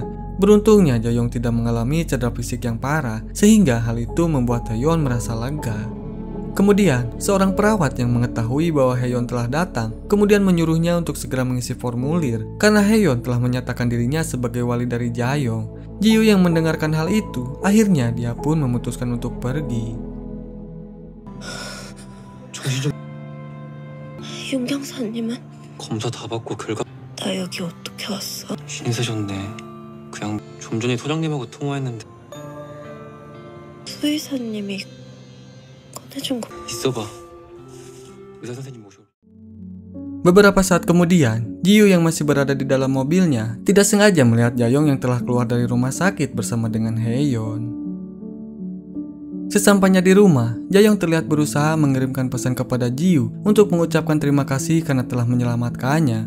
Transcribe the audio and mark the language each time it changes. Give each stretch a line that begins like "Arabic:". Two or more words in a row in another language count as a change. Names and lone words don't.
Indonesian: Beruntungnya Jayong tidak mengalami cedera fisik yang parah, sehingga hal itu membuat Haeyeon merasa lega. Kemudian, seorang perawat yang mengetahui bahwa Haeyeon telah datang, kemudian menyuruhnya untuk segera mengisi formulir, karena Haeyeon telah menyatakan dirinya sebagai wali dari Jayong. Jiu yang mendengarkan hal itu, akhirnya dia pun memutuskan untuk pergi.
Korean: 윤경사님은? 검사 다 받고 결과 나 여기 어떻게 왔어? 신세셨네. 그냥 좀 전에 소장님하고 통화했는데 수의사님이 꺼내준 거. 있어봐. 의사 선생님 모셔.
Indonesian: Beberapa saat kemudian, Jiu yang masih berada di dalam mobilnya tidak sengaja melihat Jayong yang telah keluar dari rumah sakit bersama dengan Haeyeon. Sesampainya di rumah, Jayong terlihat berusaha mengirimkan pesan kepada Jiu untuk mengucapkan terima kasih karena telah menyelamatkannya.